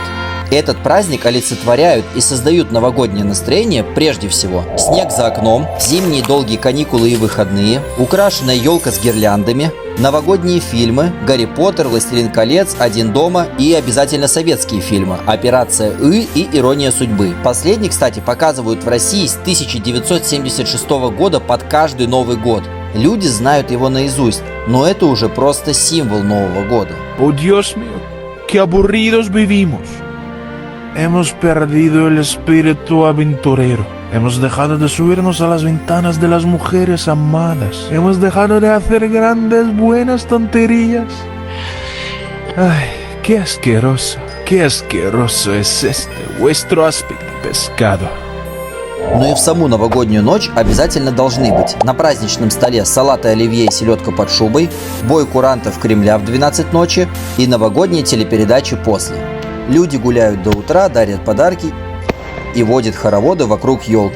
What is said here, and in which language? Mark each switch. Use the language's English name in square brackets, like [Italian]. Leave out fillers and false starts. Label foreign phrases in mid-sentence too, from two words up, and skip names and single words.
[Russian] Этот праздник олицетворяют и создают новогоднее настроение прежде всего снег за окном, зимние долгие каникулы и выходные, украшенная елка с гирляндами, новогодние фильмы «Гарри Поттер», «Властелин колец», «Один дома» и обязательно советские фильмы «Операция И» и «Ирония судьбы». Последний, кстати, показывают в России с 1976 года под каждый Новый год. Люди знают его наизусть, но это уже просто символ Нового года. [Spanish] Oh Dios mío, qué aburridos vivimos. Hemos perdido el espíritu aventurero. Hemos dejado de subirnos a las ventanas de las mujeres amadas. Hemos dejado de hacer grandes, buenas tonterías. Ay, qué asqueroso es este vuestro áspide pescado. [Russian] Ну и в саму новогоднюю ночь обязательно должны быть на праздничном столе салаты оливье и селедка под шубой, бой курантов Кремля в 12 ночи и новогодние телепередачи после. Люди гуляют до утра, дарят подарки и водят хороводы вокруг елки.